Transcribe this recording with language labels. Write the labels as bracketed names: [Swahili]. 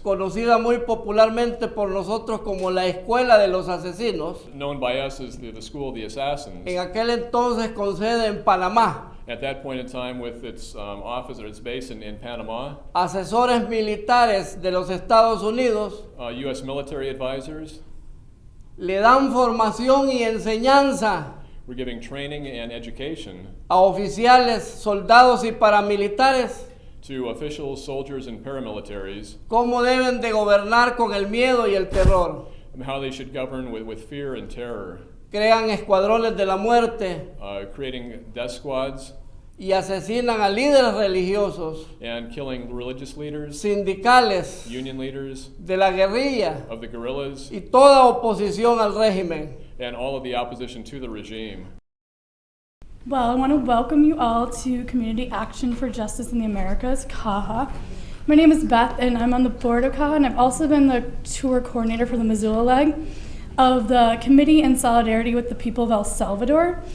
[Spanish] conocida muy popularmente por nosotros como la Escuela de los Asesinos, [English] known by us as the School of the Assassins, [Spanish] en aquel entonces con sede en Panamá, [English] at that point in time with its office or its base in Panama, [Spanish] asesores militares de los Estados Unidos [English] U.S. military advisors [Spanish] le dan formación y enseñanza [English] were giving training and education [Spanish] a oficiales, soldados y paramilitares [English] to officials, soldiers, and paramilitaries [Spanish] cómo deben de gobernar con el miedo y el terror. [English] and how they should govern with fear and terror, [Spanish] Crean escuadrones de la muerte [English] creating death squads [Spanish] y asesinan a líderes religiosos, [English] and killing religious leaders, [Spanish] sindicales, [English] union leaders, [Spanish] de la guerrilla [English] of the guerrillas, [Spanish] y toda oposición al régimen. [English] and all of the opposition to the regime. Well, I want to welcome you all to Community Action for Justice in the Americas, CAJA. My name is Beth, and I'm on the board of CAJA, and I've also been the tour coordinator for the Missoula leg of the Committee in Solidarity with the People of El Salvador.